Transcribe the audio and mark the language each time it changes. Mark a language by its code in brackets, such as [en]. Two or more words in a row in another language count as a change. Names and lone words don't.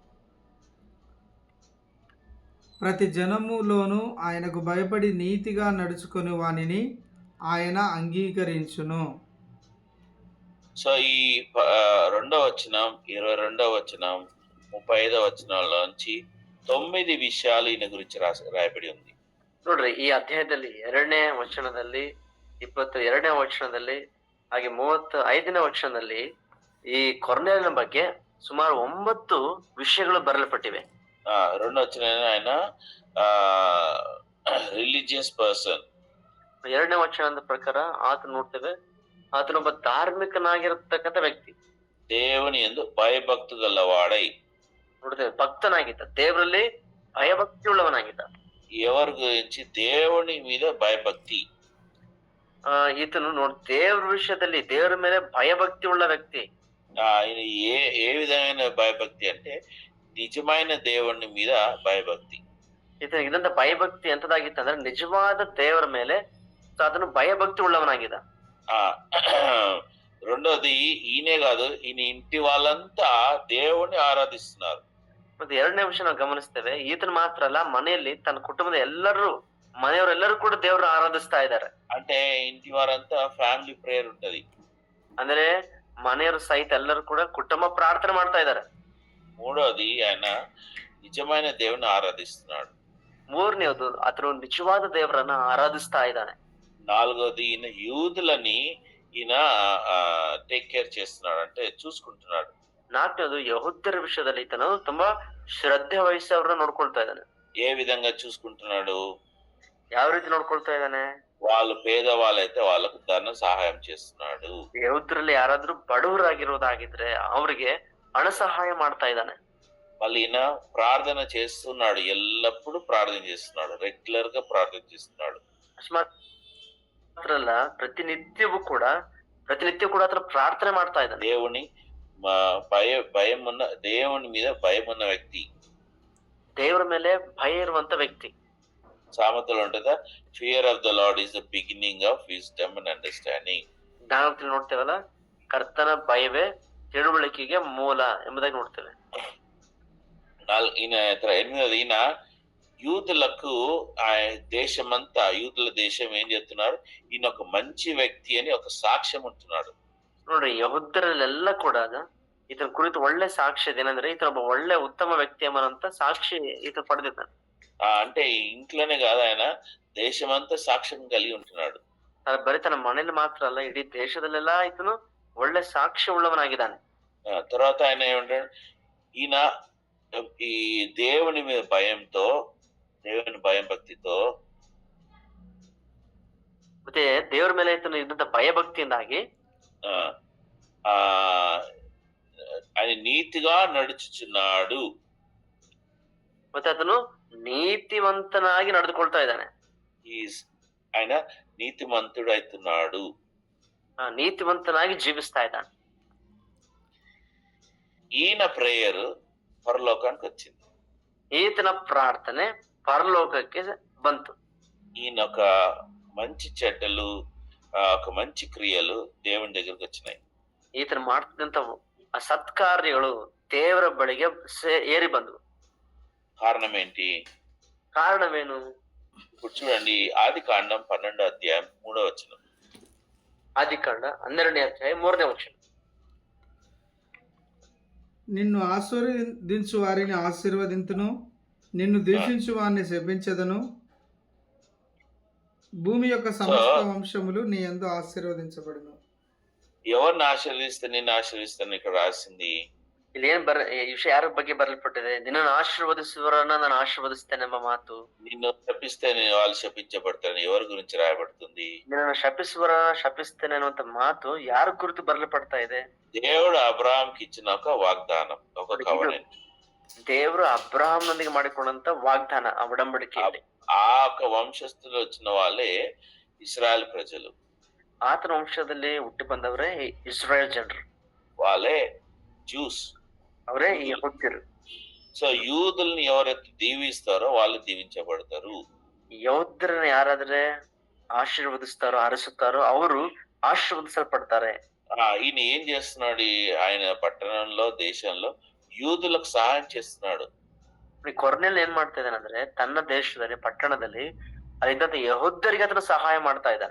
[te] ప్రతి జనములోను ఆయనకు భయపడి నీతిగా నడుచుకొని వానిని ఆయన అంగీకరించును. సో ఈ 2వ వచనం, 22వ వచనం, 35వ వచనంలోంచి 9 విషయాలు ఈయన గురించి రాయబడి ఉంది. [kn] ನೋಡ್ರಿ, ಈ ಅಧ್ಯಾಯದಲ್ಲಿ 2ನೇ ವಚನದಲ್ಲಿ, 22ನೇ ವಚನದಲ್ಲಿ, ಹಾಗೆ 35ನೇ ವಚನದಲ್ಲಿ ಈ ಕೊರ್ನೇಲಿಯನ ಬಗ್ಗೆ ಸುಮಾರು 9 ವಿಷಯಗಳು ಬರೆಯಲ್ಪಟ್ಟಿವೆ. [te] 2వ వచనం ఆయన [en] religious person. [kn] 2ನೇ ವಚನದ ಪ್ರಕಾರ ಆತನ ನೋಡ್ತೇವೆ, ಆತನೊಬ್ಬ ಧಾರ್ಮಿಕನಾಗಿರತಕ್ಕಂಥ ವ್ಯಕ್ತಿ. [te] దేవుని యందు భయభక్తి గలవాడై. [kn] ನೋಡ್ತೇವೆ, ಭಕ್ತನಾಗಿದ್ದ, ದೇವರಲ್ಲಿ ಭಯಭಕ್ತಿ ಉಳ್ಳವನಾಗಿದ್ದ. [te] ఎవరి గురించి? దేవుని మీద భయభక్తి. [kn] ಈತನು ದೇವ್ರ ವಿಷಯದಲ್ಲಿ ದೇವರ ಮೇಲೆ ಭಯಭಕ್ತಿ ಉಳ್ಳ ವ್ಯಕ್ತಿ. [te] ఆయన ఏ విధమైన భయభక్తి అంటే నిజమైన దేవుని మీద భయభక్తి. [kn] ಈತನಿಗೆ ಇದಂತ ಭಯಭಕ್ತಿ ಎಂತದಾಗಿತ್ತು ಅಂದ್ರೆ ನಿಜವಾದ ದೇವರ ಮೇಲೆ ಅದನ್ನು ಭಯಭಕ್ತಿ ಉಳ್ಳವನಾಗಿದ್ದ. [te] రెండోది, ఈయనే కాదు, ఈయన ఇంటి వాళ్ళంతా దేవుని ఆరాధిస్తున్నారు. [kn] ಮತ್ತೆ 2ನೇ ವಿಷಯ ನಾವು ಗಮನಿಸ್ತೇವೆ, ಈತನ ಮಾತ್ರ ಅಲ್ಲ, ಮನೆಯಲ್ಲಿ ತನ್ನ ಕುಟುಂಬದ ಮನೆಯವರೆಲ್ಲರೂ ಕೂಡ ದೇವರನ್ನ ಆರಾಧಿಸ್ತಾ ಇದ್ದಾರೆ. [te] అంటే ఇంటి వారంతా [en] family prayer [te] ఉంటది. [kn] ಅಂದ್ರೆ ಮನೆಯವರು ಸಹಿತ ಎಲ್ಲರೂ ಕೂಡ ಕುಟುಂಬ ಪ್ರಾರ್ಥನೆ ಮಾಡ್ತಾ ಇದ್ದಾರೆ. [te] మూడోది, ఆయన నిజమైన దేవుని ఆరాధిస్తున్నాడు. [kn] 3ನೇದು, ಆತನು ನಿಜವಾದ ದೇವರನ್ನ ಆರಾಧಿಸ್ತಾ ಇದ್ದಾನೆ. [te] 4వది, ఈయన యూదులని ఈయన [en] take care [te] చేస్తున్నాడు, అంటే చూసుకుంటున్నాడు. [kn] 4ನೇದು, ಯಹೂದ್ಯರ ವಿಷಯದಲ್ಲಿ ಈತನು ತುಂಬಾ ಶ್ರದ್ಧೆ ವಹಿಸಿ ಅವ್ರನ್ನ ನೋಡ್ಕೊಳ್ತಾ ಇದ್ದಾನೆ. [te] ఏ విధంగా చూసుకుంటున్నాడు? [kn] ಯಾವ ರೀತಿ ನೋಡ್ಕೊಳ್ತಾ ಇದ್ದಾನೆ? [te] వాళ్ళు పేదవాళ్ళైతే వాళ్ళకు ధన సహాయం చేస్తున్నాడు. [kn] ಯಹೂದ್ಯರಲ್ಲಿ ಯಾರಾದ್ರೂ ಬಡವರಾಗಿರೋದಾಗಿದ್ರೆ ಅವ್ರಿಗೆ ಹಣ ಸಹಾಯ ಮಾಡ್ತಾ ಇದ್ದಾನೆ. [te] మళ్ళీ ఈయన ప్రార్థన చేస్తున్నాడు, ఎల్లప్పుడూ ప్రార్థన చేస్తున్నాడు, రెగ్యులర్ గా ప్రార్థన చేస్తున్నాడు. [kn] ಮಾತ್ರ ಅಲ್ಲ, ಪ್ರತಿನಿತ್ಯವೂ ಕೂಡ ಆತನ ಪ್ರಾರ್ಥನೆ ಮಾಡ್ತಾ ಇದ್ದಾನೆ. [te] దేవుని దేవుని మీద భయం ఉన్న వ్యక్తి, [kn] ದೇವರ ಮೇಲೆ ಭಯ ಇರುವಂತ ವ್ಯಕ್ತಿ. [te] సామెతలో ఉంటుందా, [en] Fear of the Lord is the beginning of wisdom and understanding. [kn] ಜ್ಞಾನದಲ್ಲಿ ನೋಡ್ತೇವಲ್ಲ, ಕರ್ತನ ಭಯವೇ ತಿಳುವಳಿಕೆಗೆ ಮೂಲ ಎಂಬುದಾಗಿ ನೋಡ್ತೇವೆ. [te] ఈయన 8వది, ఈయన యూదులకు దేశమంతా, యూదుల దేశం ఏం చెప్తున్నారు, ఈయన ఒక మంచి వ్యక్తి అని ఒక సాక్ష్యం ఉంటున్నాడు. [kn] ನೋಡ್ರಿ, ಯಹೂದ್ಯರಲ್ಲೆಲ್ಲ ಕೂಡ ಈತನ ಕುರಿತು ಒಳ್ಳೆ ಸಾಕ್ಷ್ಯ ಏನಂದ್ರೆ ಈತನೊಬ್ಬ ಒಳ್ಳೆ ಉತ್ತಮ ವ್ಯಕ್ತಿ ಎಂಬಂತ ಸಾಕ್ಷಿ ಈತ ಪಡೆದಿದ್ದಾನೆ. [te] అంటే ఇంట్లోనే కాదు, ఆయన దేశమంతా సాక్ష్యం కలిగి ఉంటున్నాడు. [kn] ಬರೀ ತನ್ನ ಮನೇಲಿ ಮಾತ್ರ ಅಲ್ಲ, ಇಡೀ దేశದಲ್ಲೆಲ್ಲ ಈತನು ಒಳ್ಳೆ ಸಾಕ್ಷ್ಯ ಉಳ್ಳವನಾಗಿದ್ದಾನೆ. [te] తర్వాత ఆయన ఏమంటాడు, ఈయన ఈ దేవుని మీద భయంతో, దేవుని భయం భక్తితో, [kn] ಮತ್ತೆ ದೇವರ ಮೇಲೆ ಈತನು ಇದ್ದಂತ ಭಯಭಕ್ತಿಯಿಂದಾಗಿ [te] ఆయన నీతిగా నడుచుచున్నాడు. [kn] ಮತ್ತೆ ಅದನ್ನು ನೀತಿವಂತನಾಗಿ ನಡೆದುಕೊಳ್ತಾ ಇದ್ದಾನೆ. [te] ఆయన నీతిమంతుడు అవుతున్నాడు, [kn] ನೀತಿವಂತನಾಗಿ ಜೀವಿಸ್ತಾ ಇದ್ದಾನೆ. [te] ఈయన ప్రేయర్ పరలోకానికి వచ్చింది. [kn] ಈತನ ಪ್ರಾರ್ಥನೆ ಪರಲೋಕಕ್ಕೆ ಬಂತು. [te] ఈయన ఒక మంచి చెడ్డలు, ఒక మంచి క్రియలు దేవుని దగ్గరకు వచ్చినాయి. [kn] ಈತನ ಮಾಡ್ತಿದ್ದಂತ ಸತ್ಕಾರ್ಯಗಳು ದೇವರ ಬಳಿಗೆ ಏರಿ ಬಂದವು. [te] కారణం ఏంటి? [kn] ಕಾರಣವೇನು? [te] ఇప్పుడు చూడండి, ఆదికాండం 12వ అధ్యాయం 3వ వచనం. [kn] ಆದಿಕಾಂಡ 12ನೇ ಅಧ್ಯಾಯ 3ನೇ ವಚನ. [te] నిన్ను ఆశీర్వదించు వారిని ఆశీర్వదింతును, నిన్ను దూషించు వారిని శపించదను, భూమి యొక్క సమస్త వంశములు నీ యందు ఆశీర్వదించబడును. ఎవరిని ఆశీర్వదిస్తే నిన్ను ఆశీర్వదిస్తాను ఇక్కడ రాసింది. [kn] ಇಲ್ಲಿ ಈ ವಿಷಯ ಯಾರ ಬಗ್ಗೆ ಬರಲ್ಪಟ್ಟಿದೆ? ನಿನ್ನನ್ನು ಆಶೀರ್ವದಿಸುವವರನ್ನ ನಾನು ಆಶೀರ್ವದಿಸ್ತೇನೆ ಎಂಬ ಮಾತು. [te] నిన్ను శపిస్తే వాళ్ళు శపించబడతారు, ఎవరి గురించి రాయబడుతుంది? [kn] ನಿನ್ನನ್ನು ಶಪಿಸುವವರನ್ನ ಶಪಿಸ್ತೇನೆ ಅನ್ನುವಂತ ಮಾತು ಯಾರ ಕುರಿತು ಬರಲ್ಪಡ್ತಾ ಇದೆ? [te] దేవుడు అబ్రహాంకి ఇచ్చిన ఒక వాగ్దానం, ఒక కవనెంట్. [kn] ದೇವರು ಅಬ್ರಹಾಂನೊಂದಿಗೆ ಮಾಡಿಕೊಂಡಂತ ವಾಗ್ದಾನ, ಆ ಒಡಂಬಡಿಕೆ. [te] ఆ ఒక వంశస్థులు వచ్చిన వాళ్ళే ఇస్రాయల్ ప్రజలు. [kn] ಆತನ ವಂಶದಲ್ಲಿ ಹುಟ್ಟಿ ಬಂದವರೇ ಇಸ್ರಾಯೇಲ್ ಜನರು, [te] వాళ్ళే జ్యూస్, [kn] ಅವರೇ ಯಹೂದ್ಯರು. [te] సో యూదుల్ని ఎవరైతే దీవిస్తారో వాళ్ళు దీవించబడతారు. [kn] ಯಹೂದ್ಯರನ್ನ ಯಾರಾದ್ರೆ ಆಶೀರ್ವದಿಸ್ತಾರೋ, ಹರಸುತ್ತಾರೋ ಅವರು ಆಶೀರ್ವದಿಸಲ್ಪಡ್ತಾರೆ. [te] ఈయన ఏం చేస్తున్నాడు? ఆయన పట్టణంలో, దేశంలో యూదులకు సహాయం చేస్తున్నాడు. [kn] ಈ ಕೊರ್ನೆಲ್ ಏನ್ ಮಾಡ್ತಾ ಇದ್ದಾನಂದ್ರೆ ತನ್ನ ದೇಶದಲ್ಲಿ ಪಟ್ಟಣದಲ್ಲಿ ಅಲ್ಲಿದ್ದಂತ ಯಹೂದ್ಯರಿಗೆ ಆತನು ಸಹಾಯ ಮಾಡ್ತಾ ಇದ್ದಾನೆ.